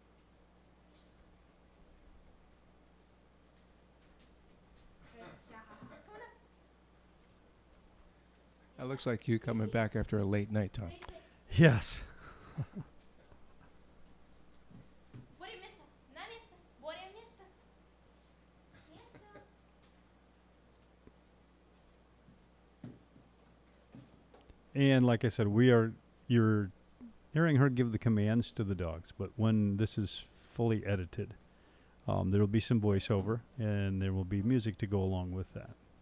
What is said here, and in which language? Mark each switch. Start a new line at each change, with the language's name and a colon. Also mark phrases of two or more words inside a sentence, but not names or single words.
English: Good job. Come on up. That looks like you coming back after a late night, Tom. Yes.
Macedonian: Bore место. На место. Боре место. Место.
English: And like I said, you're hearing her give the commands to the dogs. But when this is fully edited, there will be some voiceover and there will be music to go along with that.